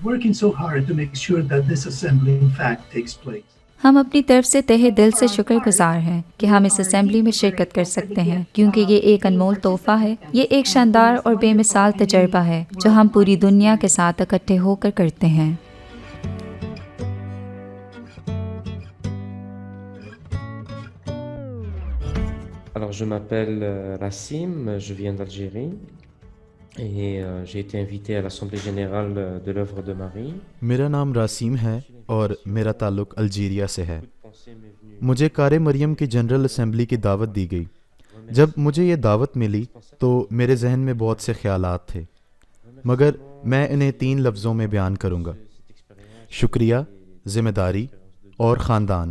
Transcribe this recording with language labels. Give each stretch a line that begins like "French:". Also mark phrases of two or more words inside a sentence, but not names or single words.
Urdu: ہم اپنی طرف سے تہہ دل سے شکر گزار ہیں کہ ہم اس اسمبلی میں شرکت کر سکتے ہیں، کیونکہ یہ ایک انمول تحفہ ہے. یہ ایک شاندار اور بے مثال تجربہ ہے جو ہم پوری دنیا کے ساتھ اکٹھے ہو کر کرتے ہیں.
French: Alors je m'appelle Rassim, je viens d'Algérie et j'ai été invité à l'Assemblée générale de l'œuvre de Marie.
Urdu: میرا نام راسیم ہے اور میرا تعلق الجیریا سے ہے. مجھے کار مریم کی جنرل اسمبلی کی دعوت دی گئی. جب مجھے یہ دعوت ملی تو میرے ذہن میں بہت سے خیالات تھے، مگر میں انہیں 3 لفظوں میں بیان کروں گا: شکریہ، ذمہ داری اور خاندان.